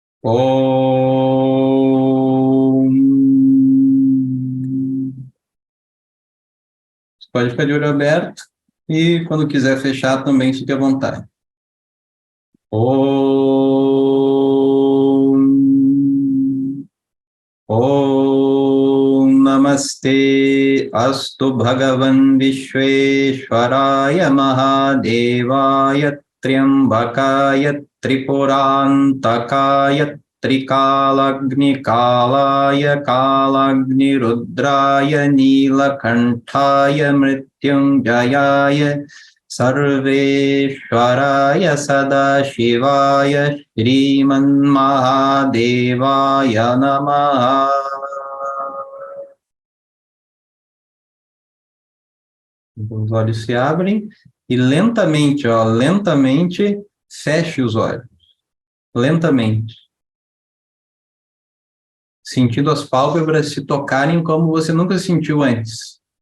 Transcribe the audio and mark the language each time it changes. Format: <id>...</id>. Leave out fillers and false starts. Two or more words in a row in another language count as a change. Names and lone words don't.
<pt>Om. Você pode ficar de olho aberto e quando quiser fechar também fique à vontade. Om.</pt> <sa>Om Namaste Astu Bhagavan Vishveshwaraya Mahadevaya Triambakaya Tripurantakaya Trikalagni Kalaya Kalagni Rudraya Nilakantaya Mrityunjayaya Sarveshwaraya Sadashivaya Shriman Mahadevaya Namaha.</sa> <pt>Os olhos se abrem e lentamente, lentamente feche os olhos. Lentamente. Sentindo as pálpebras se tocarem como você nunca sentiu antes.</pt>